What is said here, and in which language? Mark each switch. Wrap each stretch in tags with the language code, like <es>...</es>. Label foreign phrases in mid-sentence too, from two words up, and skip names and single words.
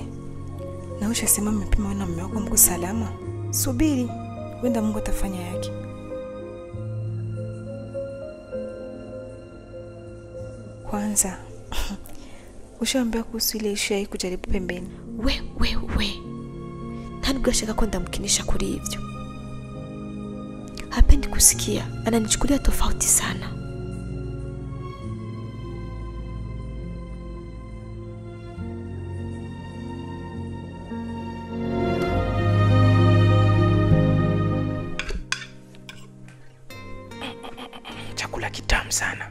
<sw>Na ushasema mmepima na mume wako mko salama. Subiri, wenda Mungu atafanya yake. Kwanza ushaambia kuhusu ile issue ya kujaribu pembeni. We nani</sw> <rw>gashaka ko ndamkinisha kuri hivyo?</rw> <sw>Hapendi kusikia, ananichukulia tofauti sana. Chakula kitamu sana.</sw>